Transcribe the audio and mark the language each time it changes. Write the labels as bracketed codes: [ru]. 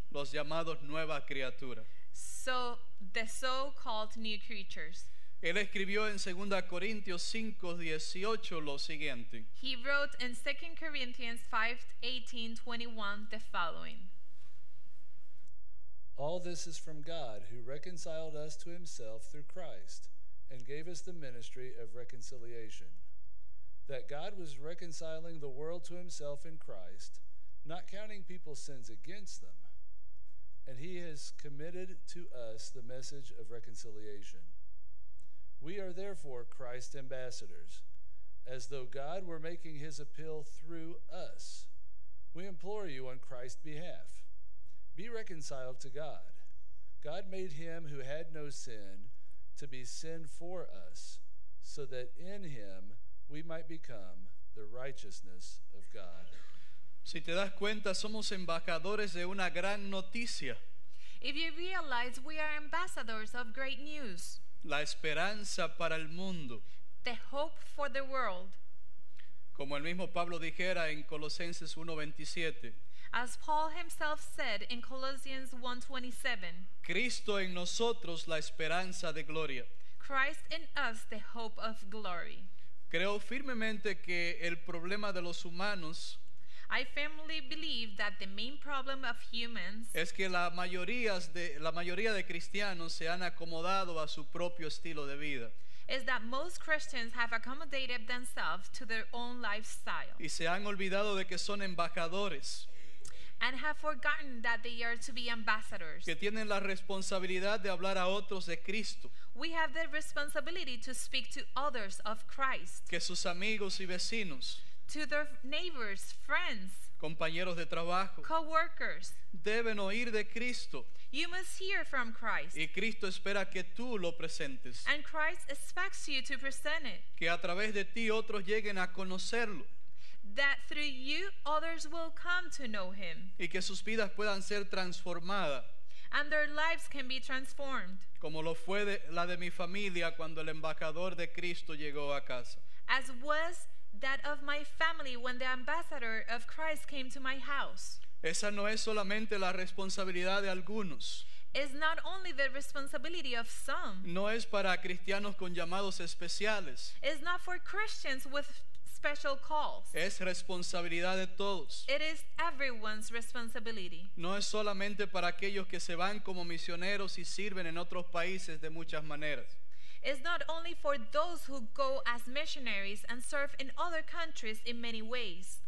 [es] los llamados nueva criatura. [en] So the so-called new creatures. [es] Él escribió en 2 Corintios 5:18 lo siguiente: [en] He wrote in 2 Corinthians 5:18-21 the following. All this is from God, who reconciled us to himself through Christ and gave us the ministry of reconciliation. That God was reconciling the world to himself in Christ, not counting people's sins against them. And he has committed to us the message of reconciliation. We are therefore Christ's ambassadors, as though God were making his appeal through us. We implore you on Christ's behalf. Be reconciled to God. God made him who had no sin to be sin for us, so that in him we might become the righteousness of God. [es] Si te das cuenta, somos embajadores de una gran noticia, [en] If you realize, we are ambassadors of great news, [es] la esperanza para el mundo. [en] the hope for the world. [es] Como el mismo Pablo dijera en Colosenses 1:27, [en] As Paul himself said in Colossians 1:27, [es] Cristo en nosotros la esperanza de gloria. [en] Christ in us the hope of glory. [es] Creo firmemente que el problema de los humanos [en] I firmly believe that the main problem of humans [es] es que la mayoría de cristianos se han acomodado a su propio estilo de vida [en] is that most Christians have accommodated themselves to their own lifestyle [es] y se han olvidado de que son embajadores, [en] and have forgotten that they are to be ambassadors. [es] que tienen la responsabilidad de hablar a otros de Cristo, [en] We have the responsibility to speak to others of Christ, [es] que sus amigos y vecinos, [en] to their neighbors, friends, [es] compañeros de trabajo, [en] co-workers. [es] deben oír de Cristo, [en] You must hear from Christ, [es] y Cristo espera que tú lo presentes, [en] and Christ expects you to present it, [es] que a través de ti otros lleguen a conocerlo [en] that through you others will come to know him, [es] y que sus vidas puedan ser transformadas, [en] and their lives can be transformed, [es] como lo fue la de mi familia cuando el embajador de Cristo llegó a casa. [en] as was that of my family when the ambassador of Christ came to my house. [es] Esa no es solamente la responsabilidad de algunos, [en] It's not only the responsibility of some, [es] no es para cristianos con llamados especiales, [en] it's not for Christians with special calls. [es] es responsabilidad de todos. [en] It is everyone's responsibility. [es] No es solamente para aquellos que se van como misioneros y sirven en otros países de muchas maneras. [en] It's not only for those who go as missionaries and serve in other countries in many ways.